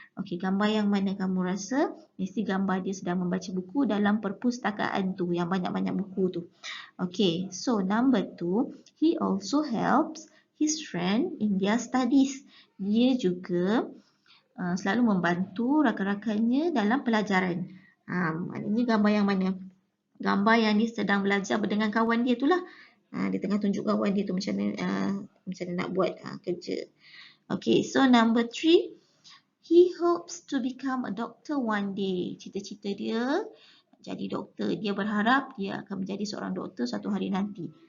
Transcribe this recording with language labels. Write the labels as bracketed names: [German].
[Malay] Okey, gambar yang mana kamu rasa? Mesti gambar dia sedang membaca buku dalam perpustakaan tu, yang banyak-banyak buku tu. [English] Okey, so number 2, he also helps his friend in their studies. [Malay] Dia juga selalu membantu rakan-rakannya dalam pelajaran. Maknanya gambar yang mana? Gambar yang dia sedang belajar dengan kawan dia tu lah. Dia tengah tunjuk kawan dia tu macam mana nak buat kerja. [English] Okay, so number 3, he hopes to become a doctor one day. [Malay] Cita-cita dia jadi doktor. Dia berharap dia akan menjadi seorang doktor suatu hari nanti.